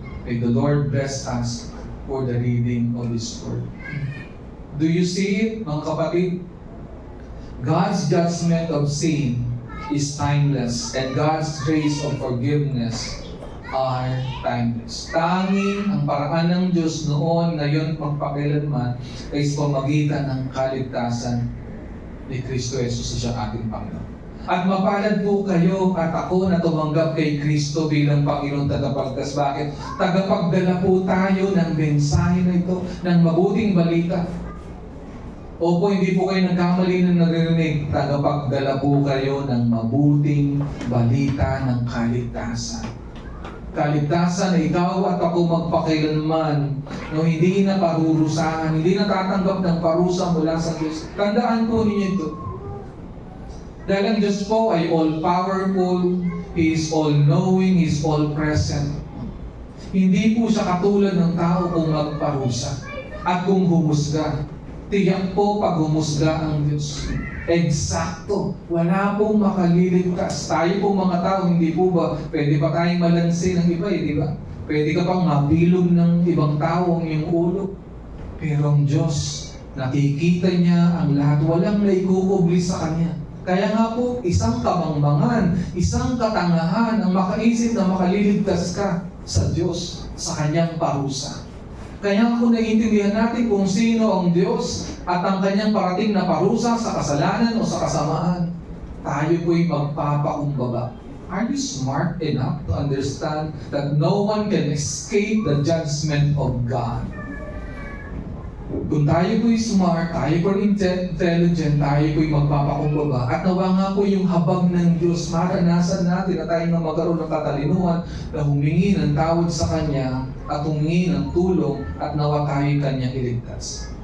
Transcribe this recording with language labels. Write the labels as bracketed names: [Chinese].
[English] May the Lord bless us for the reading of His Word. Do you see it, mga kapatid? God's judgment of sin is timeless, and God's grace of forgiveness are timeless. [Filipino] Tanging ang paraan ng Diyos noon, ngayon, magpakailanman, ay sa pamagitan ng kaligtasan ni Kristo Jesus sa ating Panginoon. At mapalad po kayo at ako na tumanggap kay Kristo bilang Panginoon tagapagligtas. Bakit? Tagapagdala po tayo ng mensahe na ito, ng mabuting balita. Opo, hindi po kayo nagkamali na naririnig. Tagapagdala po kayo ng mabuting balita ng kaligtasan. Kaligtasan na ikaw at ako magpakailanman, no, hindi na parurusahan, hindi na tatanggap ng parusa mula sa Diyos. Tandaan po ninyo ito. Dahil ang Diyos po ay all-powerful, He is all-knowing, He is all-present. Hindi po siya katulad ng tao kung magparusa at kung humusga. Tiyak po pag humusga ang Diyos. Eksakto. Wala pong makaliligtas. Tayo pong mga tao, hindi po ba, pwede pa tayong malansin ng iba, di ba? Pwede ka pang mabilog ng ibang tao ang iyong ulo. Pero ang Diyos, nakikita niya ang lahat. Walang naikukubli sa Kanya. Kaya nga po, isang kamangmangan, isang katangahan ang makaisip na makaliligtas ka sa Diyos, sa Kanyang parusa. Kaya kung naiintindihan natin kung sino ang Diyos at ang Kanyang parating na parusa sa kasalanan o sa kasamaan, tayo po'y magpapakumbaba. [English] Are you smart enough to understand that no one can escape the judgment of God? [Filipino] Kung tayo po'y smart, tayo po'y intelligent, tayo po'y magpapakumbaba. At nawa nga po yung habag ng Diyos, maranasan natin na tayo na magkaroon ng katalinuhan na humingi ng tawad sa Kanya at humingi ng tulong at nawa tayo Kanyang iligtas.